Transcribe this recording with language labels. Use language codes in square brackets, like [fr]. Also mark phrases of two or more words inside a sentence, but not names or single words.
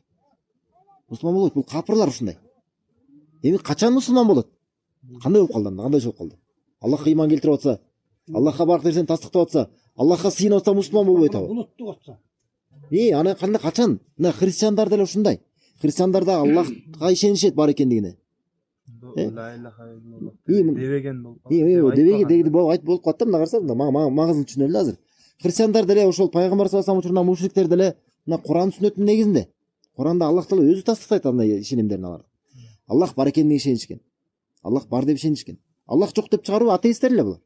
[ky] Мусулман болбойт, бул капырлар ушундай. Эми качан мусулман болот? Кандай болуп калды анда? Кандай болуп калды? Аллахка иман келтирип атса, Аллахка баардык нерсени тастыктап атса, Аллахка сыйынып атса мусулман болбойт абы. Булуттук атса. Аны кандай качан? Мына христиандар деле ушундай. Христиандар да Аллахка ишенишет бар экендигине. [ar] لا إله إلا الله [ky] дебеген болуп калат да, мына караса, маңызын түшүнөлү азыр. Христиандар деле ошол пайгамбар [ar] صلى الله عليه [ky] учурунда мушриктер деле мына Куран сүннөттүн негизинде. Куранда Аллах Таала өзү тастыктайт андай ишенимдерин алар. Аллах бар экенине ишенишкен. Аллах бар деп ишенишкен. Аллах жок деп чыгаруу атеисттер эле булар.